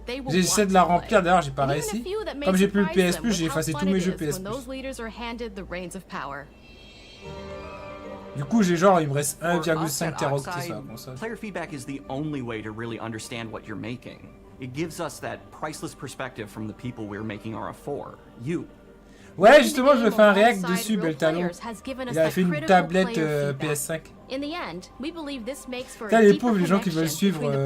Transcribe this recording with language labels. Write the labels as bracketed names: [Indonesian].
[French] J'essaie de la remplir, d'ailleurs j'ai pas réussi. Comme j'ai plus le PS Plus, j'ai effacé tous mes jeux PS Plus. Du coup, j'ai genre, il me reste 1,5 teraoctets sur la console. [English] Player feedback is the only way to really understand what you're making. It gives us that priceless perspective from the people we're making Aura for. You. [French] Ouais, justement, je vais faire un react dessus, Beltalon. Il a fait une tablette PS5. Putain, les pauvres, les gens qui veulent suivre...